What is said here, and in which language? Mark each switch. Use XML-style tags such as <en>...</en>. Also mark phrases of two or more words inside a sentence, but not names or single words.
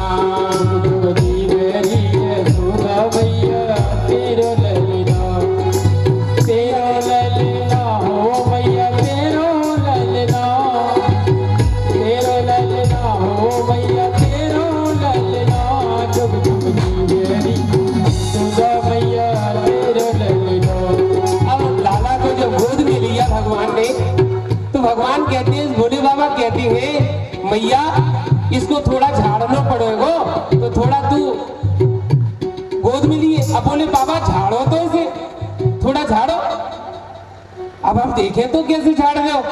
<bra>जुग जुग जीवेरी यशोदा मैया तेरो ललना, तेरो ललना हो मैया तेरो ललना, तेरो ललना हो मैया तेरो ललना, जुग जुग जीवेरी यशोदा मैया तेरो ललना।</bra> <hi>अब लाला को जब गोद में लिया भगवान ने, तो भगवान कहते हैं, भोले बाबा कहते हैं मैया इसको थोड़ा झाड़ना पड़ेगा, तो थोड़ा तू गोद में लिए। अब बोले बाबा झाड़ो तो इसे, थोड़ा झाड़ो। अब हम देखें तो कैसे झाड़ रहे हो।</hi>